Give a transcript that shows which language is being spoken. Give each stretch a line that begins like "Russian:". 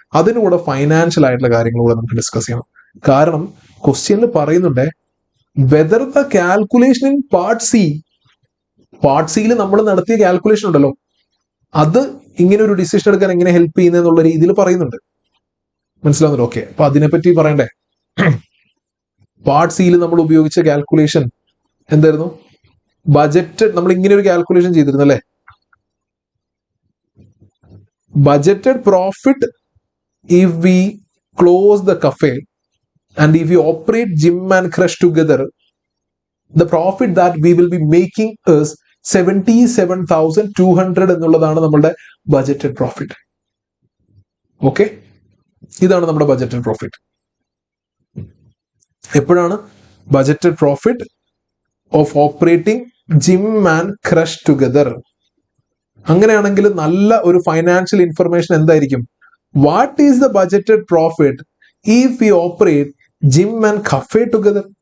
Malayalam: അതിനുകൂടെ financial ആയിട്ടുള്ള കാര്യങ്ങൾ കൂടെ നമുക്ക് ഡിസ്കസ് ചെയ്യണം. കാരണം ക്വസ്റ്റ്യനിൽ പറയുന്നുണ്ട്
English: whether the calculation in part സിയിൽ
Malayalam: നമ്മൾ നടത്തിയ കാൽക്കുലേഷൻ ഉണ്ടല്ലോ, അത് ഇങ്ങനെ ഒരു ഡിസിഷൻ എടുക്കാൻ എങ്ങനെ ഹെൽപ്പ് ചെയ്യുന്നുള്ള രീതിയിൽ പറയുന്നുണ്ട്. മനസ്സിലാവുന്നുണ്ടോ? ഓക്കെ, അപ്പൊ അതിനെപ്പറ്റി പറയണ്ടേ. പാർട്ട് സിയിൽ നമ്മൾ ഉപയോഗിച്ച കാൽക്കുലേഷൻ എന്തായിരുന്നു? ബജറ്റഡ്, നമ്മൾ ഇങ്ങനെ ഒരു കാൽക്കുലേഷൻ ചെയ്തിരുന്നു അല്ലെ.
English: budgeted profit if we close the cafe and if we operate gym and crush together, the profit that we will be making is 77,200
Malayalam: എന്നുള്ളതാണ് നമ്മുടെ ബജറ്റഡ് പ്രോഫിറ്റ്. ഓക്കെ, ഇതാണ് നമ്മുടെ ബജറ്റഡ് പ്രോഫിറ്റ്.
English: എപ്പോഴാണ് budgeted profit of operating gym and crush together?
Malayalam: അങ്ങനെയാണെങ്കിൽ നല്ല ഒരു financial information എന്തായിരിക്കും?
English: What is the budgeted profit if we operate gym and cafe together?